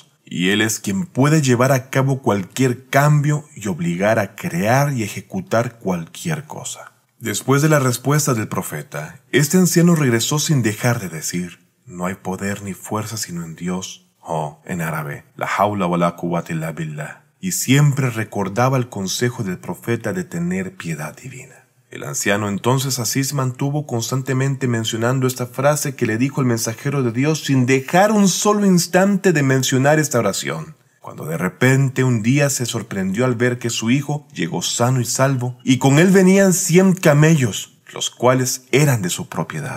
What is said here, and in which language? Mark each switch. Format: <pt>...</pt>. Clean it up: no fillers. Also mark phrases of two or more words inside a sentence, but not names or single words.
<es>Y Él es quien puede llevar a cabo cualquier cambio y obligar a crear y ejecutar cualquier cosa. Después de la respuesta del profeta, este anciano regresó sin dejar de decir: «No hay poder ni fuerza sino en Dios», o en árabe,</es> <ar>لا حول ولا قوة إلا بالله,</ar> <es>y siempre recordaba el consejo del profeta de tener piedad divina. El anciano entonces así se mantuvo constantemente mencionando esta frase que le dijo el mensajero de Dios sin dejar un solo instante de mencionar esta oración, cuando de repente un día se sorprendió al ver que su hijo llegó sano y salvo, y con él venían 100 camellos, los cuales eran de su propiedad.</es>